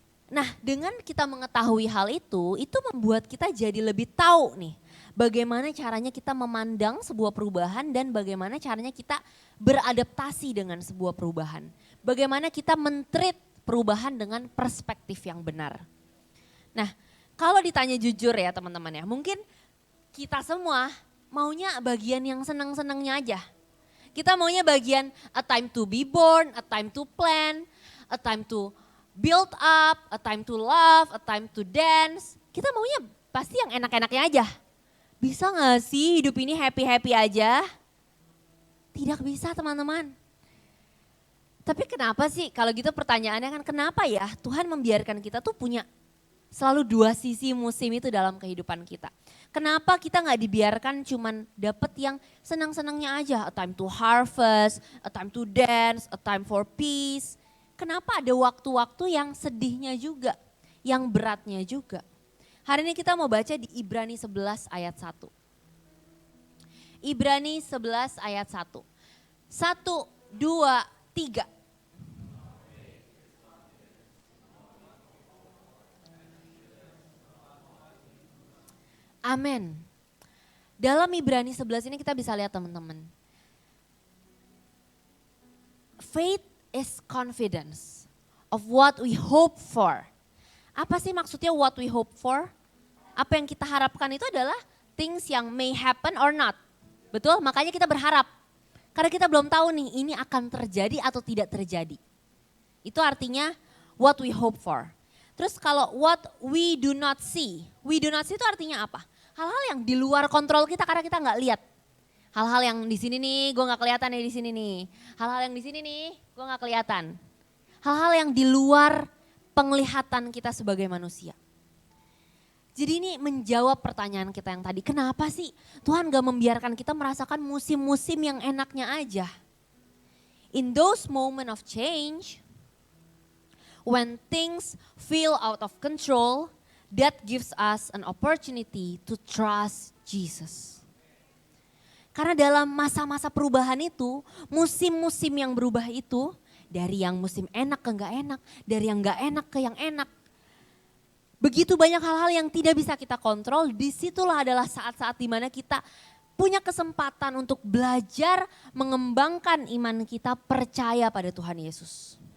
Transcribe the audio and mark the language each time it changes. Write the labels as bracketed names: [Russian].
[Indonesian] Nah dengan kita mengetahui hal itu membuat kita jadi lebih tahu nih bagaimana caranya kita memandang sebuah perubahan dan bagaimana caranya kita beradaptasi dengan sebuah perubahan. Bagaimana kita men-treat perubahan dengan perspektif yang benar. Nah kalau ditanya jujur ya teman-teman ya, mungkin kita semua maunya bagian yang senang-senangnya aja. Kita maunya bagian [English] a time to be born, a time to plan, a time to build up, a time to love, a time to dance. [Indonesian] Kita maunya pasti yang enak-enaknya aja. Bisa gak sih hidup ini happy-happy aja? Tidak bisa teman-teman. Tapi kenapa sih kalau gitu pertanyaannya kan kenapa ya Tuhan membiarkan kita tuh punya selalu 2 sisi musim itu dalam kehidupan kita. Kenapa kita gak dibiarkan cuman dapet yang senang-senangnya aja. [English] A time to harvest, a time to dance, a time for peace. [Indonesian] Kenapa ada waktu-waktu yang sedihnya juga, yang beratnya juga. Hari ini kita mau baca di Ibrani 11 ayat 1. Ibrani 11 ayat 1. 1, 2, 3. Amin. Dalam Ibrani 11 ini kita bisa lihat teman-teman. [English] Faith is confidence of what we hope for. [Indonesian] Apa sih maksudnya [English] what we hope for? [Indonesian] Apa yang kita harapkan itu adalah things yang [English] may happen or not. [Indonesian] Betul? Makanya kita berharap. Karena kita belum tahu nih ini akan terjadi atau tidak terjadi. Itu artinya [English] what we hope for. [Indonesian] Terus kalau [English] what we do not see. We do not see [Indonesian] itu artinya apa? Hal-hal yang di luar kontrol kita karena kita nggak lihat. Hal-hal yang di sini nih gue nggak kelihatan nih di sini nih. Hal-hal yang di sini nih gue nggak kelihatan. Hal-hal yang di luar penglihatan kita sebagai manusia. Jadi ini menjawab pertanyaan kita yang tadi, kenapa sih Tuhan gak membiarkan kita merasakan musim-musim yang enaknya aja? [English] In those moment of change, when things feel out of control, that gives us an opportunity to trust Jesus. [Indonesian] Karena dalam masa-masa perubahan itu, musim-musim yang berubah itu, dari yang musim enak ke gak enak, dari yang gak enak ke yang enak. Begitu banyak hal-hal yang tidak bisa kita kontrol, disitulah adalah saat-saat dimana kita punya kesempatan untuk belajar mengembangkan iman kita percaya pada Tuhan Yesus.